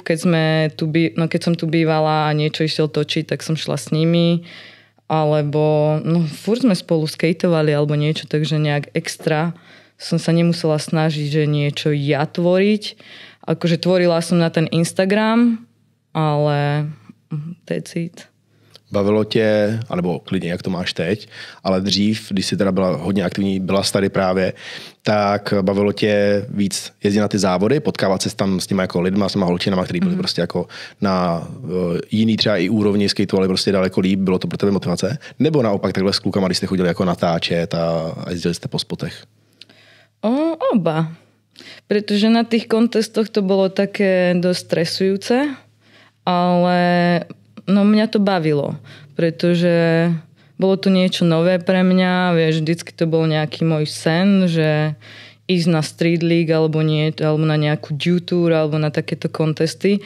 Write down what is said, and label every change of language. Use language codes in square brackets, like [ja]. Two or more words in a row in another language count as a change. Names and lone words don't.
[sk] Keď som tu bývala a niečo išiel točiť, tak som šla s nimi. Alebo furt sme spolu skateovali alebo niečo, takže nejak extra som sa nemusela snažiť, že niečo ja tvoriť. Akože tvorila som na ten Instagram, ale [en] that's it. [cs] Bavilo tě, alebo klidně, jak to máš teď, ale dřív, když jsi teda byla hodně aktivní, byla tady právě, tak bavilo tě víc jezdit na ty závody, potkávat se tam s těma jako lidma, s těma holčinama, který byli prostě jako na jiný třeba i úrovni skateovali prostě daleko líp, bylo to pro tebe motivace? Nebo naopak takhle s klukama, když jste chodili jako natáčet a jezdili jste po spotech? [sk] Oba. Pretože na tých kontestoch to bolo také dosť stresujúce, ale no mňa to bavilo, pretože bolo to niečo nové pre mňa, vieš, vždycky to bol nejaký môj sen, že ísť na Street League alebo na nejakú Dew Tour alebo na takéto kontesty.